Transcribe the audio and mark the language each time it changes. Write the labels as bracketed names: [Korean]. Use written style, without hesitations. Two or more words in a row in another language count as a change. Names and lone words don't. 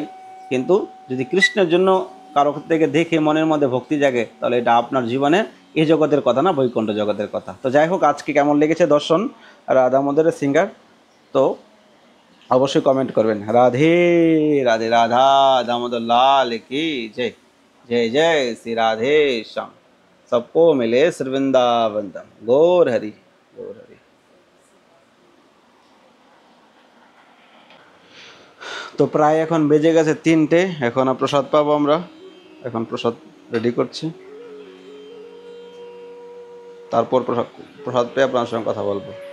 [Bangla] কিন্তু যদি কৃষ্ণের জন্য কারো থেকে দেখে মনের মধ্যে ভক্তি জাগে, তাহলে এটা আপনার জীবনে এই জগতের কথা না, বৈকুণ্ঠ জগতের কথা। তো যাই হোক, আজকে কেমন লেগেছে দর্শন রাধা মাধবের সিঙ্গার, তো অবশ্যই কমেন্ট করবেন। [Hindi] রাধে রাধে, রাধা দামোদর লাল की जय। जय जय श्री राधे श्याम, सबको मिले श्री वृंदावन धाम। गौर हरि, गौर हरि। [Bangla] তো প্রায় এখন বেজে গেছে 3টে, এখন প্রসাদ পাবো আমরা, এখন প্রসাদ রেডি করছি, তারপর প্রসাদ পেয়ে আপনার সঙ্গে কথা বলবো।